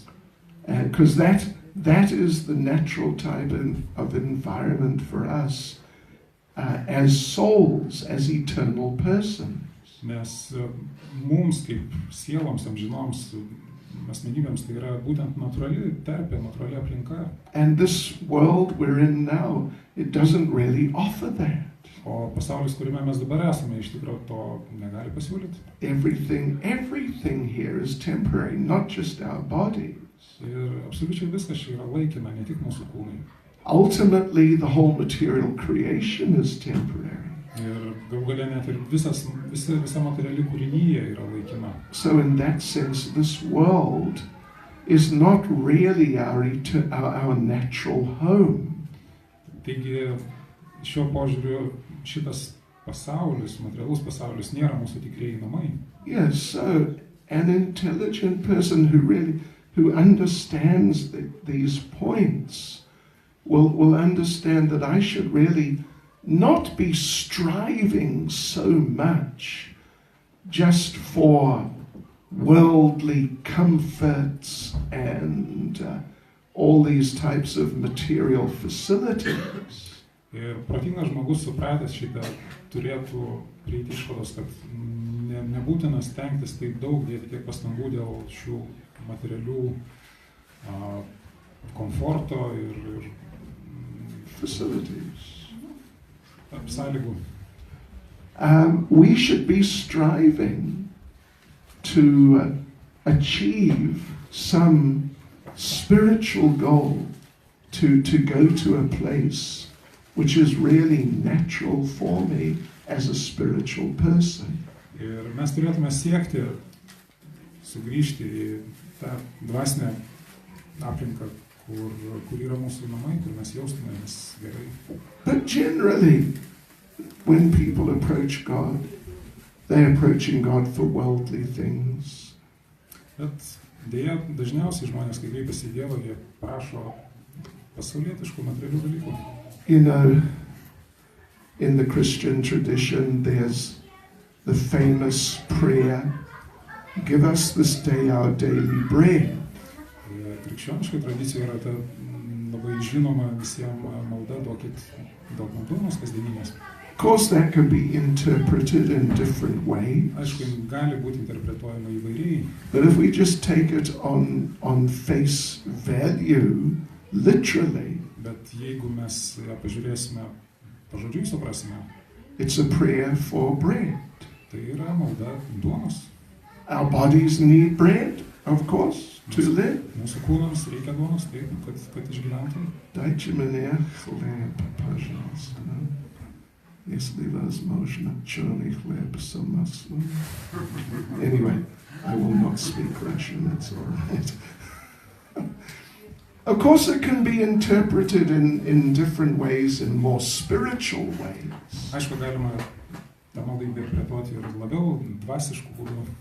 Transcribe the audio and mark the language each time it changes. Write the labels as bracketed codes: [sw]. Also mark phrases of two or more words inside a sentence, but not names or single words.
[en] Because that is the natural type of environment for us as souls, as eternal persons. [lt] Nes mums kaip sieloms, amžinoms asmenybėms tai yra būtent natūrali terpė, natūrali aplinka. [en] And this world we're in now, it doesn't really offer that. [lt] O pasaulis, kuriame mes dabar esame, iš tikrųjų to negali pasiūlyti. [en] Everything here is temporary, not just our bodies. [lt] Ir absoliučiai viskas čia yra laikina, ne tik mūsų kūnai. [en] Ultimately, the whole material creation is temporary. [lt] Ir galų gale net ir visa materiali kūrinyje yra laikina. [en] So in that sense, this world is not really our natural home. [lt] Taigi, šiuo požiūriu šitas pasaulis, materialus pasaulis nėra mūsų tikrieji namai. [en] Yes, so an intelligent person who understands these points will understand that I should really not be striving so much just for worldly comforts and all these types of material facilities. [lt] Ir protingas žmogus supratęs šitą turėtų prieiti išvados, kad nebūtina stengtis taip daug dėti tiek pastangų dėl šių materialių komforto ir [en] facilities. [lt] Sąlygų. [en] We should be striving to achieve some spiritual goal, to go to a place which is really natural for me as a spiritual person. [lt] Ir mes turėtume siekti sugrįžti į tą dvasinę aplinką, kur yra mūsų namai, kur mes jaustumėmės gerai. [en] But generally, when people approach God, they're approaching God for worldly things. [lt] Bet dėja, dažniausiai žmonės, kai kreipiasi į Dievą, jie prašo pasaulietiškų materialių dalykų. [en] You know, in the Christian tradition, there's the famous prayer, "Give us this day our daily bread." [lt] Krikščioniškai tradicija yra ta labai žinoma visiems malda, duokit daug duonos kasdieninės. [en] Of course, that can be interpreted in different ways. [lt] Aišku, gali būti interpretuojama įvairiai. [en] But if we just take it on face value, literally, [lt] bet jeigu mes ją pažiūrėsime, pažodžiui suprasime, [en] it's a prayer for bread. [lt] Tai yra malda duonos. [en] Our bodies need bread, of course, to live. [lt] Mūsų kūnams reikia duonos, taip, kad išgyventum. [pl] Dajcie mnie chleb, [ru] пожалуйста. Если возможно, черный хлеб с маслом. [en] Anyway, I will not speak Russian, that's all right. Of course, it can be interpreted in different ways, in more spiritual ways. [lt] Aišku, galima tą maldą interpretuoti ir labiau dvasiškų būdų.